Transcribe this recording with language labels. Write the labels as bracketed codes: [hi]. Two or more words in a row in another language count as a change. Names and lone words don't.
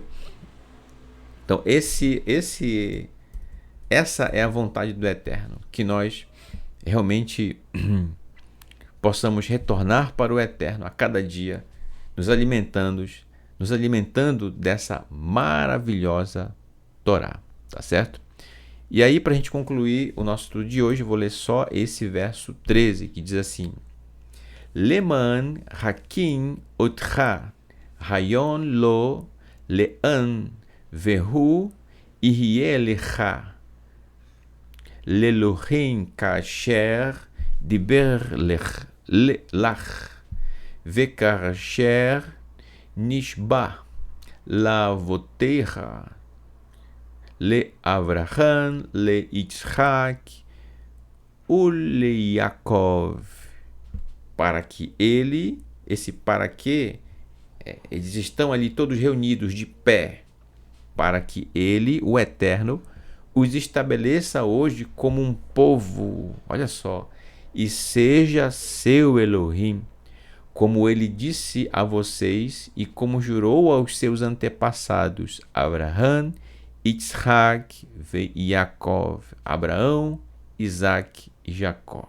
[pt] Então, essa é a vontade do Eterno, que nós realmente possamos retornar para o Eterno a cada dia, nos alimentando dessa maravilhosa Torá, tá certo? E aí, para a gente concluir o nosso estudo de hoje, eu vou ler só esse verso 13, que diz assim: [he] למען הקים אותך היום לו לעם והוא יהיה לך לאלהים כאשר דבר לך וכאשר נשבע לאבותיך לאברהם ליצחק ליעקב, [pt] para que ele, esse para que, eles estão ali todos reunidos de pé, para que ele, o Eterno, os estabeleça hoje como um povo, olha só, e seja seu Elohim, como ele disse a vocês e como jurou aos seus antepassados, Abraham, Yitzhak e Yaakov, Abraão, Isaac e Jacó.